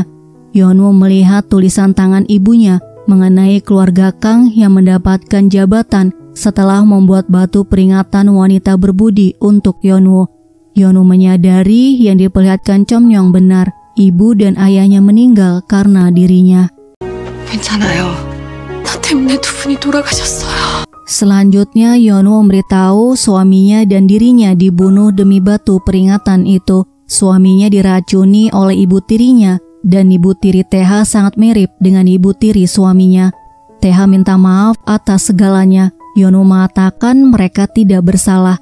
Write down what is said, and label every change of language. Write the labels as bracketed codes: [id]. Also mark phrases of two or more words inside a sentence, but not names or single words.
[id] Yeonwoo melihat tulisan tangan ibunya mengenai keluarga Kang yang mendapatkan jabatan setelah membuat batu peringatan wanita berbudi untuk Yeonwoo. Yeonwoo menyadari yang diperlihatkan Chomyong benar. Ibu dan ayahnya meninggal karena dirinya. [ko] 괜찮아요. 나 때문에 두 분이 돌아가셨어요. [id] Selanjutnya Yeonwoo memberitahu suaminya dan dirinya dibunuh demi batu peringatan itu. Suaminya diracuni oleh ibu tirinya dan ibu tiri Tae-ha sangat mirip dengan ibu tiri suaminya. Tae-ha minta maaf atas segalanya. Yeonwoo mengatakan mereka tidak bersalah.